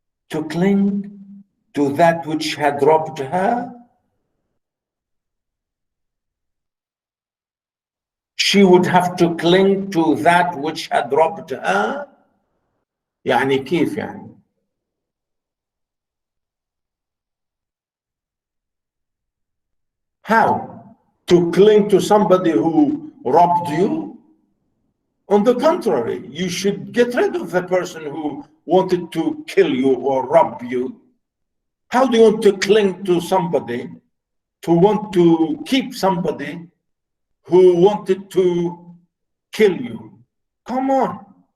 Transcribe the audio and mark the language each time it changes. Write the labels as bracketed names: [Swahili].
[English] To cling to that which had robbed her. She would have to cling to that which had robbed her. [Arabic] يعني كيف يعني؟ [English] How? To cling to somebody who robbed you? On the contrary, you should get rid of the person who wanted to kill you or rob you. How do you want to cling to somebody, to want to keep somebody who wanted to kill you? Come on.